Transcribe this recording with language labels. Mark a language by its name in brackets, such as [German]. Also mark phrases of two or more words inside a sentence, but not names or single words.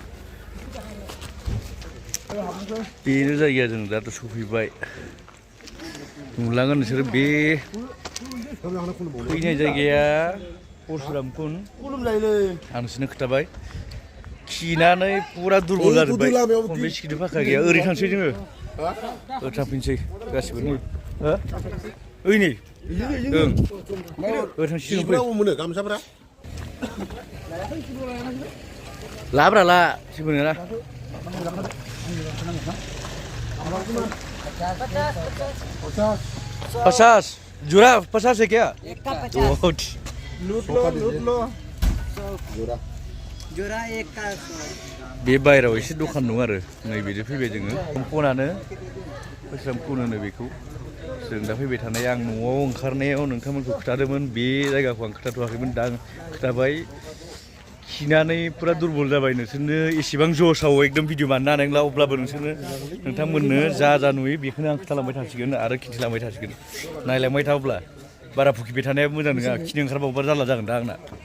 [Bodo] बेनो जायगाया जों दाथ' सफैबाय नुलांगोन नोंसोर बे फैनाय जायगाया परशुरामकुन आं नोंसोरनो खोन्थाबाय खिनानै पुरा दुरबल जाजोब्बाय खनबे सिखिनो फाखा गैया ओरै थांसै जोङो ओरै थांफिनसै गासिबो नै ओइ नै ओं ओरै थांसै जों मोनो गामसाफ्रा लाब्रा ला जेबो नङा पचास जुरा 50 [Hindi] है क्या एक का 50 लूट लो जोरा एक का [Bodo] बे बायराव एसे दखान दं आरो नैबेजों फैबाय जोङो फनानो परशुरामकुन होनो बेखौ जों दा फैबाय थानाय आं न'आव ओंखारनायाव नोंथांमोनखौ खोथादोंमोन बे जायगाखौ आं खोथाथ'वाखैमोन दा आं खोथाबाय खिनानै पुरा दुरबल जाबाय नोंसोरनो एसेबां जसाव एकदम भिडिअ बानायनो हानाय नंला अब्लाबो नोंथांमोननो जा जा नुयो बेखौनो आं खोथालांबाय थासिगोन आरो खिन्थिलांबाय थासिगोन नायलांबाय था अब्ला बारा फुखिबाय थानाया मोजां नङा खिनो ओंखारबावबा जारला जागोन दा आंना